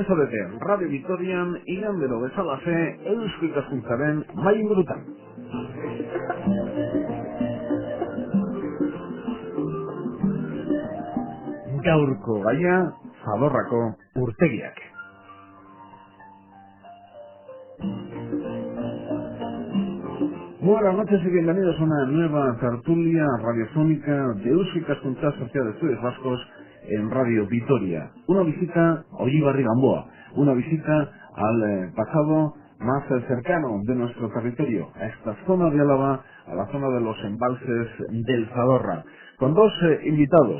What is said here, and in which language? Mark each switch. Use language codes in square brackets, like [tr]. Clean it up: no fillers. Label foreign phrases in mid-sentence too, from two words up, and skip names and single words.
[eu] zaudete, Radio Vitorian, igandero bezalaxe, Eusko Ikaskuntzaren mai ingurutan. Gaurko gaia, Zadorrako urtegiak. [es] Buenas noches y bienvenidos a una nueva tertulia radiofónica de Eusko Ikaskuntza Sociedad de Estudios Vascos en Radio Vitoria. Una visita a Ollibarri Gamboa, una visita al pasado más cercano de nuestro territorio, a esta zona de Álava, a la zona de los embalses del Zadorra, con dos invitados.